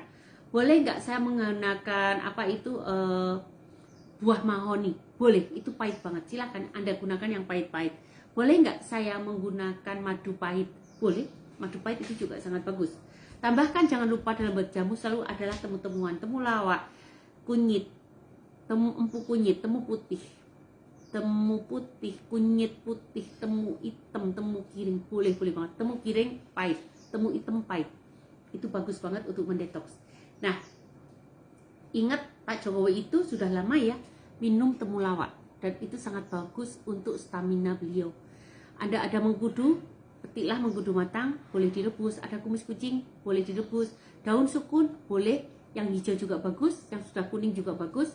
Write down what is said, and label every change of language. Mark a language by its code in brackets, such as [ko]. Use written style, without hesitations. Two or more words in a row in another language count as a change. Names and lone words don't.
[id] Boleh nggak saya menggunakan buah mahoni? Boleh, itu pahit banget, silahkan Anda gunakan yang pahit-pahit. Boleh nggak saya menggunakan madu pahit? Boleh, madu pahit itu juga sangat bagus. Tambahkan, jangan lupa dalam buat jamu selalu adalah temu-temuan, temulawak, kunyit, temu empu kunyit, temu putih, kunyit putih, temu hitam, temu kiring, boleh banget. Temu kiring pahit, temu hitam pahit. Itu bagus banget untuk mendetoks. Nah, ingat Pak Jokowi itu sudah lama ya minum temulawak, dan itu sangat bagus untuk stamina beliau. Anda ada mengkudu, petiklah mengkudu matang, boleh direbus. Ada kumis kucing, boleh direbus. Daun sukun boleh, yang hijau juga bagus, yang sudah kuning juga bagus.